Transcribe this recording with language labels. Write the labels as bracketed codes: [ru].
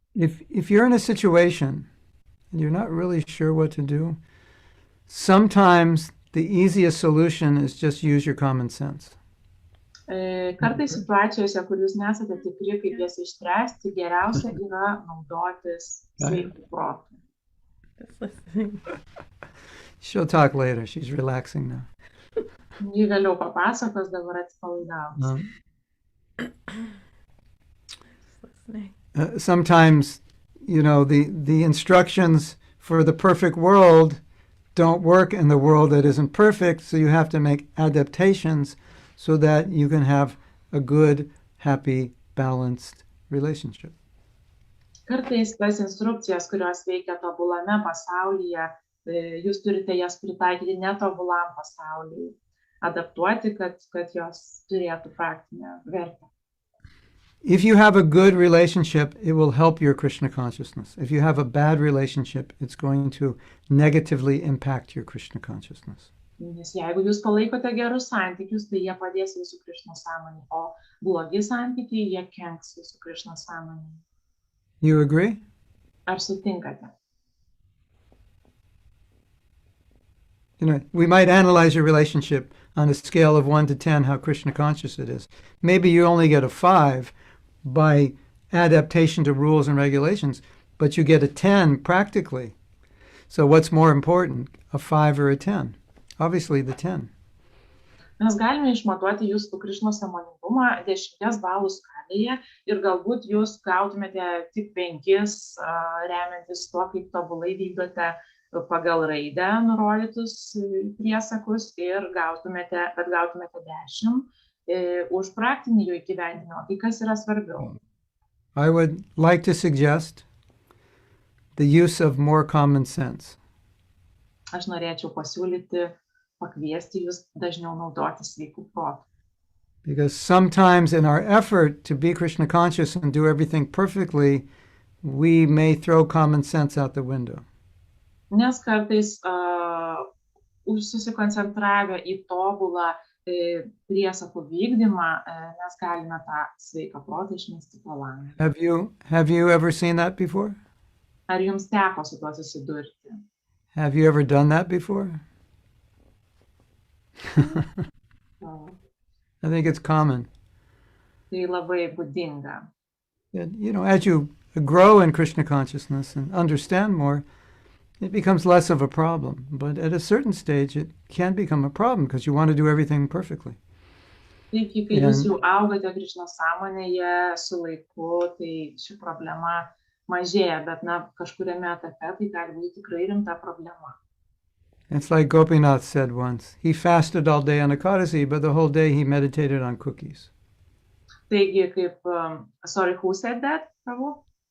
[en] If you're in a situation and you're not really sure what to do, sometimes the easiest solution is just use your common sense. [lt] Kartais situacijose, kur jūs nesate tikri, kaip jas išspręsti, geriausia yra naudotis sveiku protu. [en] She'll talk later. She's relaxing now. [lt] Ji vėliau papasakos, dabar atsipalaidavus. [en] Sometimes, you know, the instructions for the perfect world don't work in the world that isn't perfect, so you have to make adaptations so that you can have a good, happy, balanced relationship. [lt] Kartais tas instrukcijas, kurios veikia tobulame pasaulyje, jūs turite jas pritaikyti netobulam pasauliui, adaptuoti, kad jos turėtų praktinę vertę. [en] If you have a good relationship, it will help your Krishna consciousness. If you have a bad relationship, it's going to negatively impact your Krishna consciousness. [lt] Nes jeigu jūs palaikote gerus santykius, tai jie padės jūsų Krishna sąmonei, o blogi santykiai, jie kenks jūsų Krishna sąmonei. [en] You agree? [lt] Ar sutinkate? [en] we might analyze your relationship on a scale of 1 to 10, how Krishna conscious it is. Maybe you only get a 5 by adaptation to rules and regulations, but you get a 10 practically. So what's more important, a 5 or a 10? Obviously the 10. [lt] Mes galime išmatuoti jūsų Krišnos sąmoningumą 10 balų skalėje ir galbūt jūs gautumėte tik 5, remiantis tuo, kaip tobulai vykdote pagal raidę nurodytus priesakus ir gautumėte 10 už praktinį jų įgyvendinimą. Tai kas yra svarbiau? [en] I would like to suggest the use of more common sense. [lt] Aš norėčiau pasiūlyti, pakviesti jūs dažniau naudoti sveikų protų. [en] Because sometimes in our effort to be Krishna conscious and do everything perfectly, we may throw common sense out the window. [lt] Nes kartais susikoncentravę į tobulą priesakų vykdymą, mes galime tą sveiką protą išmesti pro langą. [en] Have you ever seen that before? [lt] Ar jums teko su tuo susidurti? [en] Have you ever done that before? I think it's common. [lt] Tai labai būdinga. [en] As you grow in Krishna consciousness and understand more, it becomes less of a problem. But at a certain stage, it can become a problem because you want to do everything perfectly. [lt] Taigi, kai jūs jau augate Krišnos sąmonėje su laiku, tai ši problema mažėja, bet kažkuriame etape tai gali būti tikrai rimta problema. [en] It's like Gopinath said once. He fasted all day on Ekadasi, but the whole day he meditated on cookies. [lt] Taigi, kaip, [en] sorry, who said that, Prabhu?